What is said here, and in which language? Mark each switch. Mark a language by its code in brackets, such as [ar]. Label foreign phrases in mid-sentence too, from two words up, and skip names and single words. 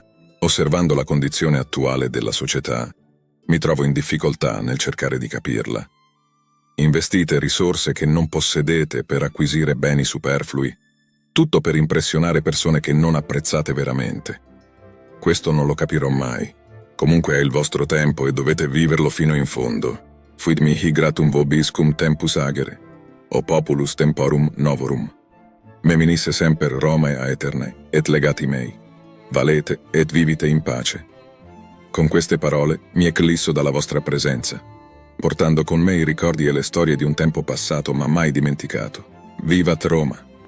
[it] Osservando la condizione attuale della società, mi trovo in difficoltà nel cercare di capirla. Investite risorse che non possedete per acquisire beni superflui, tutto per impressionare persone che non apprezzate veramente. Questo non lo capirò mai. Comunque è il vostro tempo e dovete viverlo fino in fondo. [la] Fuit mihi gratum vobiscum tempus agere, o populus temporum novorum. Me minisse semper Romae aeterne, et legati mei. Valete et vivite in pace. [it] Con queste parole mi eclisso dalla vostra presenza, portando con me i ricordi e le storie di un tempo passato ma mai dimenticato. [la] Vivat Roma!